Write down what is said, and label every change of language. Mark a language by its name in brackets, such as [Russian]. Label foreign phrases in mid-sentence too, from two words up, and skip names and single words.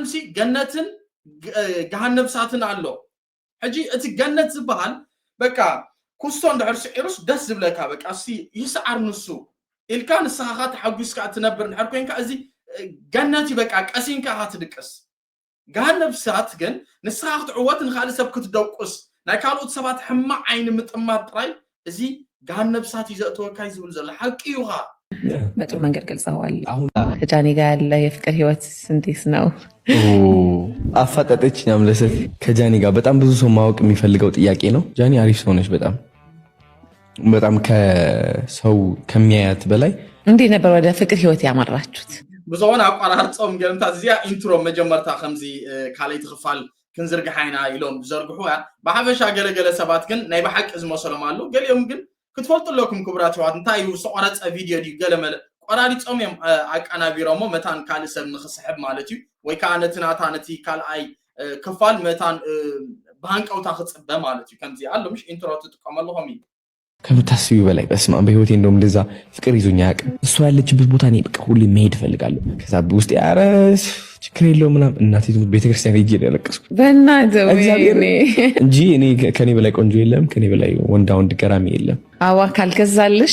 [Tigrinya] ሲ ገነትን ገሃነብሳትን ኣሎ ሕጂ እቲ ገነት ዝበሃል በቃ ኩስቶ እንድሕር ስዒሩስ ደስ ዝብለካ በቃ ይስዓር ንሱ ኢልካ ንስኻኻ ተሓጒስካ እትነብር እንድሕር ኮንካ እዚ ገነት በቃ ቀሲንካ ትድቅስ ገሃነብሳት ግን ንስኻ ክትዕወት ንካልእ ሰብ ክትደቁስ ናይ ካልኦት ሰባት ሕማቅ ዓይኒ ምጥማት ጥራይ እዚ ገሃነብሳት እዩ ዘእትወካ ዝብል ዘሎ ሓቂ እዩኻ። [Amharic] በጥሩ መንገድ ገልጸዋል። አሁን ከጃኒ ጋር ያለ የፍቅር ህይወት እንዴት ነው? አፋጠጠች አምለሰት ከጃኒ ጋር በጣም ብዙ ሰው ማወቅ የሚፈልገው ጥያቄ ነው። ጃኒ አሪፍ ሰው ነች። በጣም ከሰው ከሚያያት በላይ። እንዴት ነበር ወደ ፍቅር ህይወት ያመራችሁት? [Tigrinya] ብዙውን አቋራርጾም ገምታ እዚያ ኢንትሮ መጀመርታ ከምዚ ካልአይ ትኽፋል ክንዝርግሓይና ኢሎም ዘርግሑያ ብሓፈሻ ገለገለ ሰባት ግን ናይ ብሓቂ ዝመሰሎም አሉ ገሊኦም ግን ክትፈልጡለኩም ክቡራት ህዋት እንታይ እዩ ዝተቆረፀ ቪድዮ ድዩ ገለመለ ቆራሪፆም እዮም ኣቀናቢሮሞ መታን ካልእ ሰብ ንክስሕብ ማለት እዩ ወይ ከዓ ነቲ ናታ ነቲ ካልኣይ ክፋል መታን ብሃንቀውታ ክፅበ ማለት እዩ ከምዚ ኣሎ ምሽ ኢንትሮ ትጥቀመለኹም እዩ [Amharic] ከምታስቢው በላይ በስመ አብ በህይወቴ እንደውም እንደዛ ፍቅር ይዞኝ አያውቅም። እሷ ያለችበት ቦታ እኔ በቃ ሁሌ መሄድ እፈልጋለሁ። ከዛ ውስጥ ኧረ ችግር የለውም ምናምን እናቴ ቤተክርስቲያን ሄጄ ነው ያለቀስኩት በእናትህ እንጂ እኔ ከኔ በላይ ቆንጆ የለም፣ ከኔ በላይ ወንዳ ወንድ ገራሚ የለም። አዋ ካልገዛልሽ